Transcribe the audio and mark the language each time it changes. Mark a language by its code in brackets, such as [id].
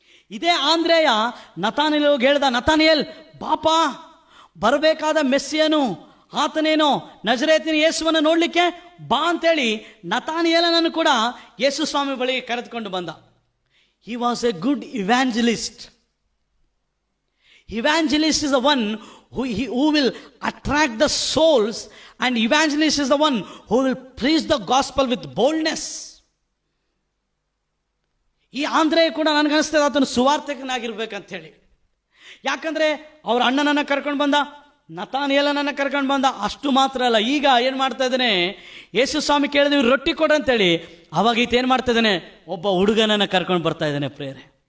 [kn] ಇದೇ ಆಂದ್ರೆಯ ನತಾನಿಯಲ್ ಹೋಗಿ ಹೇಳ್ದ, ನತಾನಿಯಲ್ ಬಾಪ, ಬರಬೇಕಾದ ಮೆಸ್ಸಿಯನು ಆತನೇನೋ ನಜರೇತಿನ ಯೇಸುವನ್ನು ನೋಡ್ಲಿಕ್ಕೆ ಬಾ ಅಂತೇಳಿ ನತಾನಿಯೇಲನನ್ನು ಕೂಡ ಯೇಸು ಸ್ವಾಮಿ ಬಳಿಗೆ ಕರೆದುಕೊಂಡು ಬಂದ. [en] He was a good evangelist. Evangelist is the one who will attract the souls, and evangelist is the one who will preach the gospel with boldness. [kn] ಈ ಆಂದ್ರೆ ಕೂಡ ನನಗನ್ನಿಸ್ತದೆ ಆತನು ಸುವಾರ್ತಿಕನಾಗಿರ್ಬೇಕಂತ ಹೇಳಿ. ಯಾಕಂದ್ರೆ ಅವ್ರ ಅಣ್ಣನನ್ನ ಕರ್ಕೊಂಡು ಬಂದ, ನತಾನಿಯೇಲನನ್ನ ಕರ್ಕೊಂಡು ಬಂದ. ಅಷ್ಟು ಮಾತ್ರ ಅಲ್ಲ, ಈಗ ಏನು ಮಾಡ್ತಾ ಇದ್ದಾನೆ, ಯೇಸು ಸ್ವಾಮಿ ಕೇಳಿದ್ವಿ ರೊಟ್ಟಿ ಕೊಡಂತೇಳಿ, ಅವಾಗ ಈತ ಏನು ಮಾಡ್ತಾ ಇದ್ದಾನೆ, ಒಬ್ಬ ಹುಡುಗನನ್ನ ಕರ್ಕೊಂಡು ಬರ್ತಾ ಇದ್ದಾನೆ ಪ್ರೇರೆ.